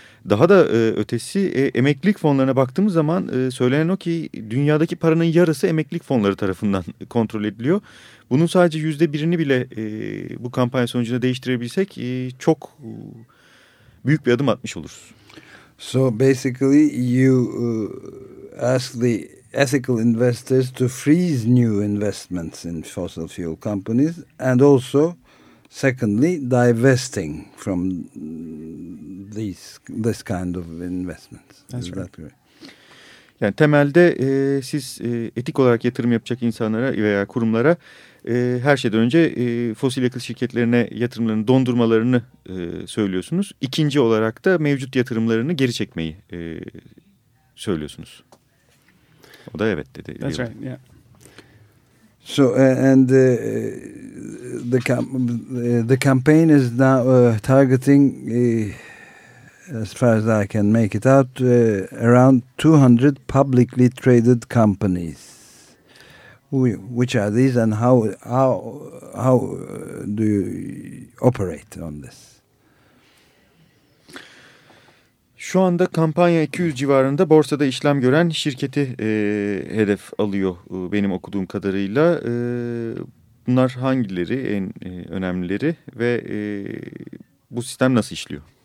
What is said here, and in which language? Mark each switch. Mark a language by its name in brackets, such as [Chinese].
[Turkish] Daha da ötesi, emeklilik fonlarına baktığımız zaman söylenen o ki dünyadaki paranın yarısı emeklilik fonları tarafından kontrol ediliyor. Bunun sadece %1'ini bile bu kampanya sonucunda değiştirebilsek çok büyük bir adım atmış oluruz. [English] So basically you ask the ethical investors to freeze new investments in fossil fuel companies and also Secondly, divesting from this kind of investments. That's right. [Turkish] Yani temelde siz etik olarak yatırım yapacak insanlara veya kurumlara her şeyden önce fosil yakıt şirketlerine yatırımlarını dondurmalarını söylüyorsunuz. İkinci olarak da mevcut yatırımlarını geri çekmeyi söylüyorsunuz. O da evet dedi. [English] That's right, yeah. So and the campaign is now targeting, as far as I can make it out, around 200 publicly traded companies. Which are these, and how do you operate on this? [Turkish] Şu anda kampanya 200 civarında borsada işlem gören şirketi hedef alıyor benim okuduğum kadarıyla. Bunlar hangileri, en önemlileri ve bu sistem nasıl işliyor?